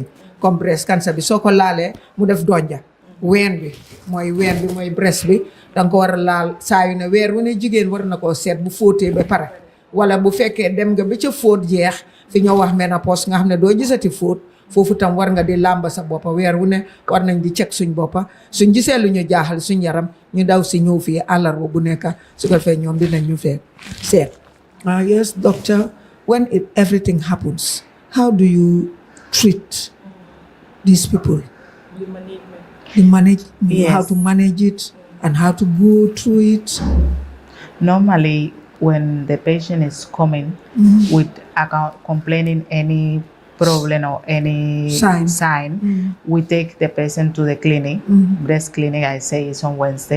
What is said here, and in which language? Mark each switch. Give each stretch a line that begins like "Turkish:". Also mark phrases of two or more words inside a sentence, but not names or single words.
Wolof: comme
English: breast cancer
Wolof: bi soo ko laalee mu def donja, ween bi mooy breast bi danga ko war a laal saa yu ne weer wu ne jigéen war na koo seet bu fóotee ba pare. wala bu fekkee dem nga ba ca fóot jeex fi ñoo wax ménopause nga xam ne doo gisati fóot, foofu tam war nga di làmba sa boppa weer wu ne war nañ di check suñ boppa. suñ gisee lu ñu jaaxal suñ yaram ñu daw si ñëw fii àllarba bu nekk su ko fee ñoom dinañ ñu fee seet.
English: Yes, doctor, when everything happens, how do you treat these people? You manage Yes. how to manage it and how to go through it. Normally, when the patient is coming with complaining any problem or any sign, we take the patient to the clinic, breast clinic, I say it's on Wednesday.